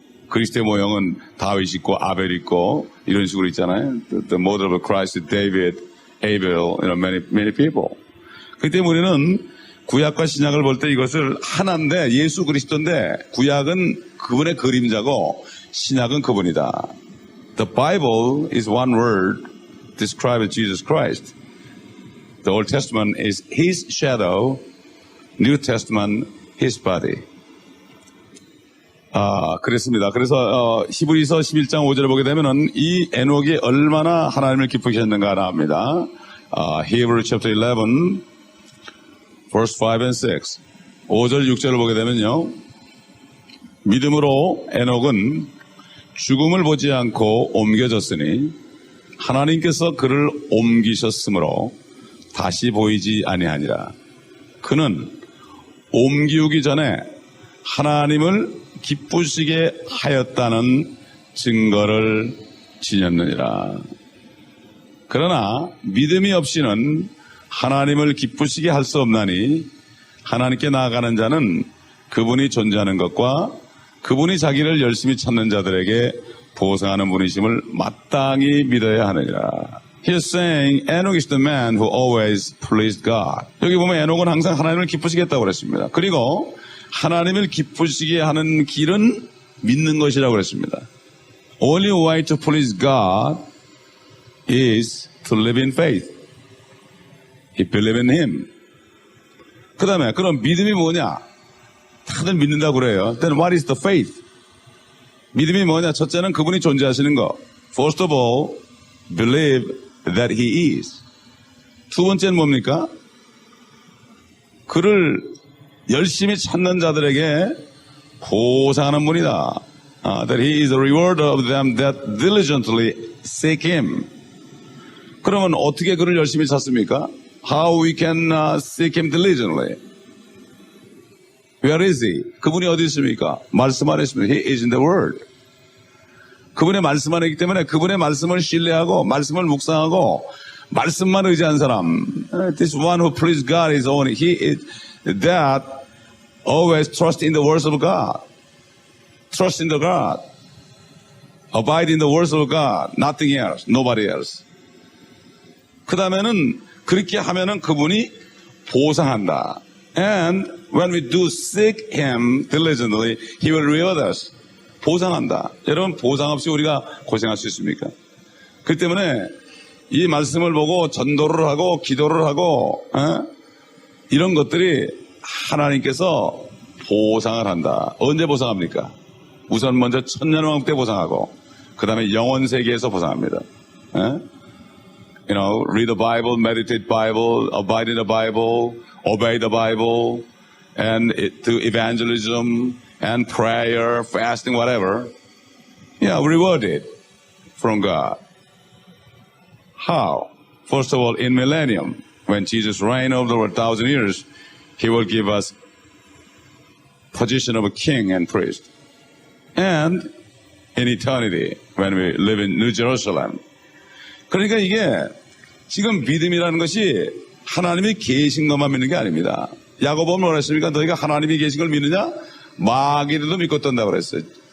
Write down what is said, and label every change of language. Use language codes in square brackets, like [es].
[ko] 그리스도의 모형은 다윗 있고 아벨 있고 이런 식으로 있잖아요. [en] The model of Christ, David, Abel, many people. [ko] 그렇기 때문에 우리는 구약과 신약을 볼 때 이것을 하나인데 예수 그리스도인데 구약은 그분의 그림자고 신약은 그분이다. [en] The Bible is one word describing Jesus Christ. The Old Testament is His shadow, New Testament His body. [ko] 그렇습니다. 그래서 히브리서 11장 5절에 보게 되면은 이 에녹이 얼마나 하나님을 기쁘게 했는가 나옵니다. [en] Hebrews chapter 11, verse 5 and 6. [ko] 5절 6절을 보게 되면요. 믿음으로 에녹은 죽음을 보지 않고 옮겨졌으니 하나님께서 그를 옮기셨으므로 다시 보이지 아니하니라. 그는 옮기우기 전에 하나님을 기쁘시게 하였다는 증거를 지녔느니라. 그러나 믿음이 없이는 하나님을 기쁘시게 할 수 없나니 하나님께 나아가는 자는 그분이 존재하는 것과 그분이 자기를 열심히 찾는 자들에게 보상하는 분이심을 마땅히 믿어야 하느니라. [en] He's saying Enoch is the man who always pleased God. [ko] 여기 보면 에녹은 항상 하나님을 기쁘시게 했다고 그랬습니다. 그리고 하나님을 기쁘시게 하는 길은 믿는 것이라고 그랬습니다. [en] Only way to please God is to live in faith. He believe in Him. [ko] 그 다음에 그럼 믿음이 뭐냐? 다들 믿는다고 그래요. [en] Then what is the faith? [ko] 믿음이 뭐냐? 첫째는 그분이 존재하시는 거. [en] First of all, believe that He is. [ko] 두 번째는 뭡니까? 그를 열심히 찾는 자들에게 보상하는 분이다. [en] That He is a rewarder of them that diligently seek Him. [ko] 그러면 어떻게 그를 열심히 찾습니까? [en] How we can seek Him diligently. Where is He? [ko] 그분이 어디 있습니까? 말씀 안에 있습니다. [en] He is in the Word. [ko] 그분의 말씀 안에 있기 때문에 그분의 말씀을 신뢰하고 말씀을 묵상하고 말씀만 의지한 사람. [en] This one who pleases God is only He is that always trust in the words of God. Trust in the God. Abide in the words of God. Nothing else. Nobody else. [ko] 그 다음에는 그렇게 하면은 그분이 보상한다. [en] And when we do seek Him diligently, He will reward us. [ko] 보상한다. 여러분 보상 없이 우리가 고생할 수 있습니까? 그렇기 때문에 이 말씀을 보고 전도를 하고 기도를 하고 이런 것들이 하나님께서 보상을 한다. 언제 보상합니까? 우선 먼저 천년왕국 때 보상하고 그 다음에 영원 세계에서 보상합니다. [en] You know, read the Bible, meditate Bible, abide in the Bible, obey the Bible, and do evangelism and prayer, fasting, whatever. Yeah, rewarded from God. How? First of all, in millennium, when Jesus reigned over 1,000 years, He will give us position of a king and priest. And in eternity, when we live in New Jerusalem. [ko] 그러니까 이게 지금 믿음이라는 것이 하나님이 계신 것만 믿는 게 아닙니다. 야고보는 뭐라 했습니까? 너희가 하나님이 계신 걸 믿느냐? 마귀들도 믿고 떤다고 그랬어요.